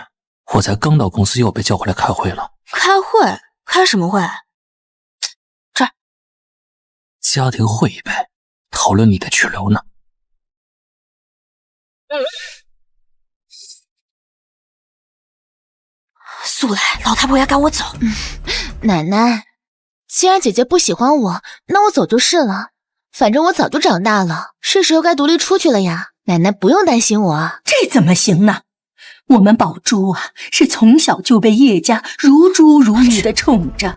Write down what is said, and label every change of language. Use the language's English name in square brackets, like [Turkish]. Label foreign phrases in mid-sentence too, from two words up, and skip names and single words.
[Chinese] 我才剛到公司又被叫回來開會了。開會？開什麼會？這兒。家庭會議唄，討論你的去留呢。速來，老太婆要趕我走。奶奶，既然姐姐不喜歡我，那我走就是了。反正我早就長大了，是時候該獨立出去了呀。奶奶不用擔心我。這怎麼行呢？我們寶珠啊，是從小就被葉家如珠如玉的寵着。